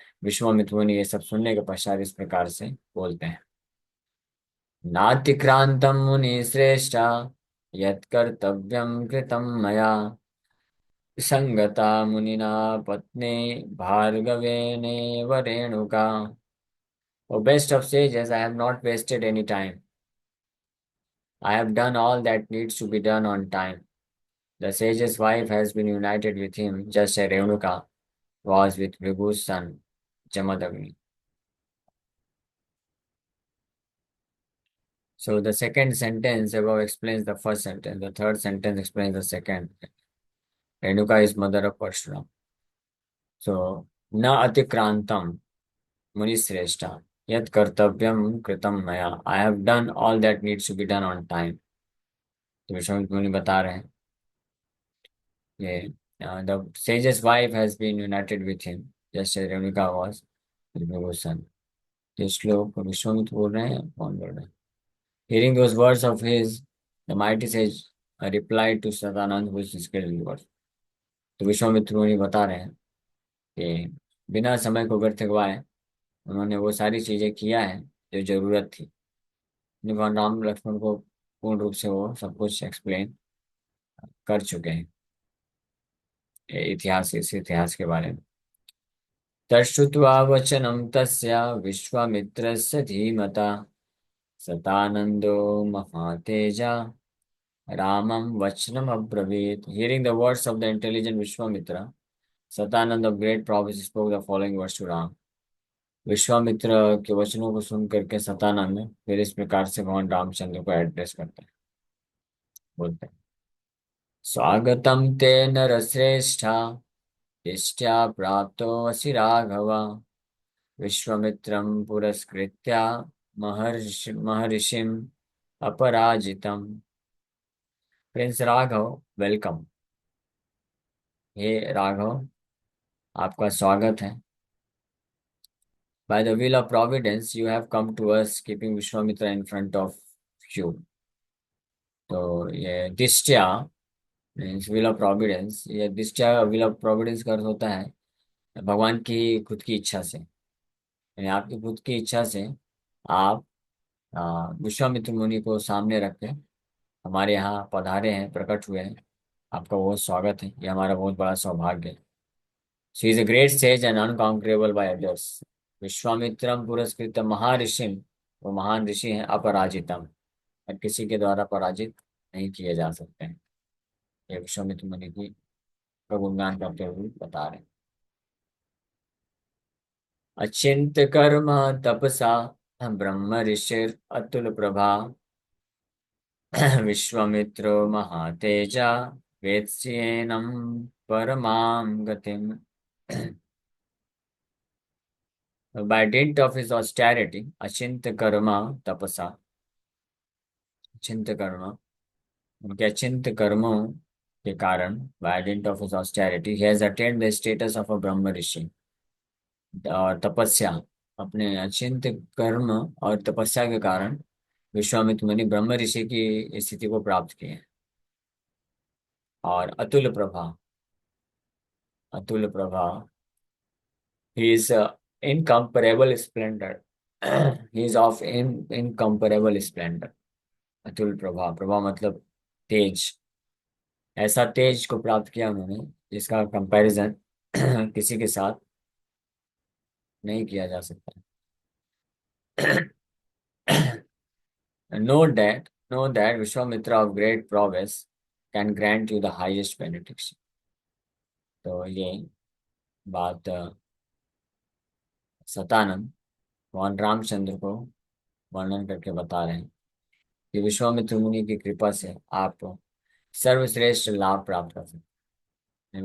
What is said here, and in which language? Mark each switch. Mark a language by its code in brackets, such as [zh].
[hi] विश्वामित्र मुनि ये सब सुनने के पश्चात इस प्रकार से बोलते हैं। [sa] नातिक्रांतं मुनिश्रेष्ठ यत्कर्तव्यं कृतं मया संगता मुनिना पत्नी भार्गवेनेव Renuka. [en] O best of sages, I have not wasted any time. I have done all that needs to be done on time. The sage's wife has been united with him, just as Renuka was with Vibhu's son, Jamadagni. So the second sentence above explains the first sentence. The third sentence explains the second. Renuka is mother of Parshurama. So, [sa] na atikrantam munishreshta yat kartavyam kritam maya. [en] I have done all that needs to be done on time. [hi] तो विश्वामित्र मुनि बता रहे हैं ये [en] the sage's wife has been united with him just as Renuka was with Vibhu's son। [hi] ये श्लोक विश्वामित्र बोल रहे हैं, कौन बोल रहे हैं? [en] Hearing those words of his, the mighty sage replied to Sadanand who is skilled in words। [hi] तो विश्वामित्र मुनि बता रहे हैं कि बिना समय को व्यर्थ गवाए उन्होंने वो सारी चीजें किया है जो जरूरत थी। भगवान राम लक्ष्मण को पूर्ण रूप से वो सब कुछ एक्सप्लेन कर चुके हैं, इस इतिहास के बारे में। [sa] तच्छ्रुत्वा वचनं तस्य विश्वामित्रस्य धीमता सतानंदो महातेजा रामं वचनम् अब्रवीत। [en] Hearing the words of the intelligent Vishwamitra, Satananda of great prophecy spoke the following words to Ram। [hi] Vishwamitra के वचनों को सुन करके सतानंद फिर इस प्रकार से भगवान रामचंद्र को एड्रेस करते हैं, बोलते हैं। [sa] स्वागतम ते नरश्रेष्ठा इष्ट्या प्राप्तो असि राघव विश्वामित्रं पुरस्कृत्य महर्षिम अपराजितम। [en] Prince Raghav, welcome. [hi] हे राघव, आपका स्वागत है। [en] By the will of providence, you have come to us, keeping Vishwamitra in front of you। [hi] तो ये [en] दिष्ट्या means will of providence. [hi] ये दिष्ट्या विल ऑफ प्रोविडेंस का अर्थ होता है भगवान की खुद की इच्छा से, यानी आपकी खुद की इच्छा से आप विश्वामित्र मुनि को सामने रख के हमारे यहाँ पधारे हैं, प्रकट हुए हैं। आपका बहुत स्वागत है, ये हमारा बहुत बड़ा सौभाग्य है। [en] She is a great sage and unconquerable by others. [hi] विश्वामित्रम पुरस्कृत महर्षिम, वो महान ऋषि हैं, अपराजितम, और किसी के द्वारा पराजित नहीं किए जा सकते हैं। ये विश्वामित्र मुनि की का गुणगान करते हुए बता रहे हैं। [sa] अचिंत कर्म तपसा ब्रह्म ऋषिर अतुल प्रभा विश्वामित्रो महातेजा वेत्स्येनम परमाम गतिम। [en] By dint of his austerity, [sa] अचिंत कर्मा तपसा, [hi] चिंत कर्म, उनके अचिंत कर्मों के कारण, [en] by dint of his austerity, he has attained the status of a brahma rishi. [hi] और तपस्या, अपने अचिंत कर्म और तपस्या के कारण विश्वामित्र मुनि ब्रह्म ऋषि की स्थिति को प्राप्त किए। और Atul Prabha, Atul Prabha, [en] he is incomparable splendor। he is of incomparable splendor। [hi] Atul Prabha, Prabha मतलब तेज, ऐसा तेज को प्राप्त किया उन्होंने जिसका कंपैरिजन किसी के साथ नहीं किया जा सकता। [en] Know that Vishwamitra of great prowess can grant you the highest benediction. [hi] तो ये बात सतानंद भगवान रामचंद्र को वर्णन करके बता रहे हैं कि विश्वामित्र मुनि की कृपा से आप सर्वश्रेष्ठ लाभ प्राप्त कर सकते हैं।